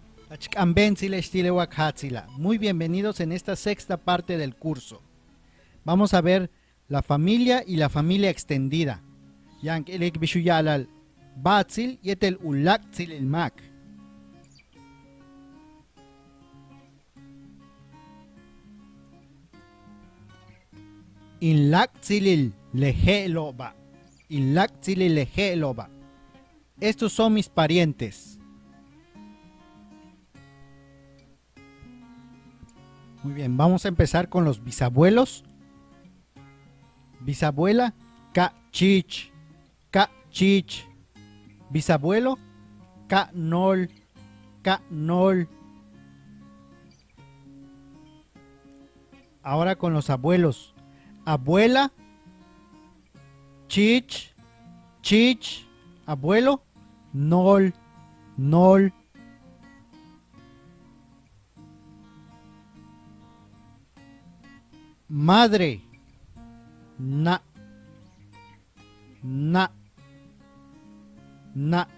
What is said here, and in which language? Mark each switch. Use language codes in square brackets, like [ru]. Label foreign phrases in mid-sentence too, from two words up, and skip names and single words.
[es] Muy bienvenidos en esta sexta parte del curso. Vamos a ver la familia y la familia extendida. [yua] Yang elek bishuyalal batzil yetel ulakzil el mak. Inlakzilil leheloba. Inlakzilil leheloba. [es] Estos son mis parientes. Muy bien, vamos a empezar con los bisabuelos. Bisabuela, [yua] ka-chich, ka-chich. [es] Bisabuelo, [yua] ka-nol, ka-nol. [es] Ahora con los abuelos. [yua] Abuela, chich, chich. [es] Abuelo, [yua] nol, nol. [es] Madre, [yua] na, na, na.